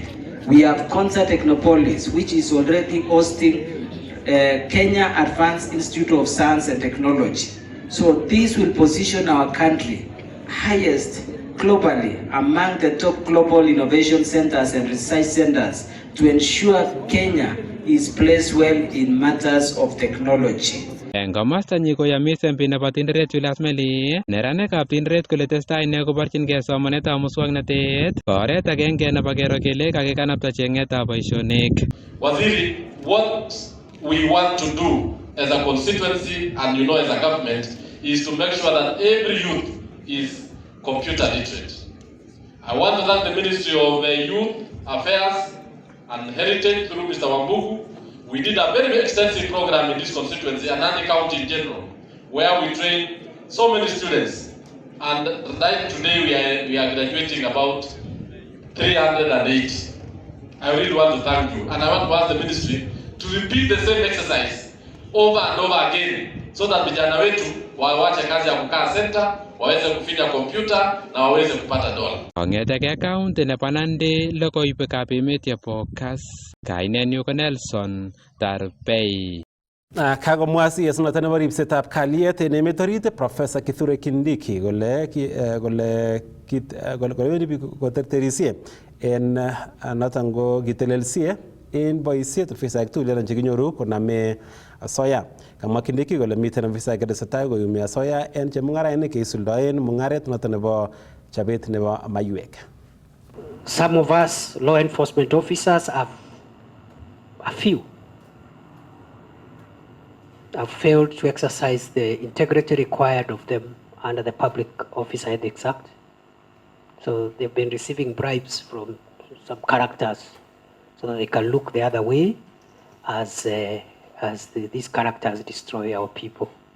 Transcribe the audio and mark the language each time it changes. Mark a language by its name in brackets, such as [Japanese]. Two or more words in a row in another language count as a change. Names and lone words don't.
[English] We have Concert Technopolis, which is already hosting Kenya Advanced Institute of Science and Technology. So this will position our country highest globally among the top global innovation centers and research centers to ensure Kenya is placed well in matters of technology. [Kalenjin] Eng komostanyi koyamis MP nebo Tinderet Julius Meli neranikab Tinderet kole testai ine koborchingei somanetab muswoknotet oret agenge nebo kero kele kakikanapta cheng'etab boisionik. [English] Waziri, what we want to do as a constituency and as a government is to make sure that every youth is computer literate. I want to thank the Ministry of Youth Affairs and Heritage through Mr. Wambugu. We did a very extensive program in this constituency and Nandi County in general, where we trained so many students. And right today we are graduating about 380. I really want to thank you. And I want to ask the ministry to repeat the same exercise over and over again, so that [Swahili] vijana wetu wawache kazi ya kukaa center, waweze kufinya kompyuta na waweze kupata dola. [Kalenjin] Kong'eteke county nebo Nandi, logoiywekab emet chebo KASS. Kainenyu ko Nelson Tarebei. Kagomwa CS noton nebo ribsetab kalyet en emet orit Professor Kithure Kindiki kole wendi biik koterterisie en noton ko kitelelsie en boisiet ofisaek tugul chekinyoru koname asoya. Kamwa Kindiki kole miten ofisaek chetesetai koyumi asoya en chemung'arainik cheisuldoen mung'aret noton nebo chobet nebo maiywek. [English] Some of us law enforcement officers have failed to exercise the integrity required of them under the Public Officer Ethics Act. So they've been receiving bribes from some characters so that they can look the other way as these characters destroy our people.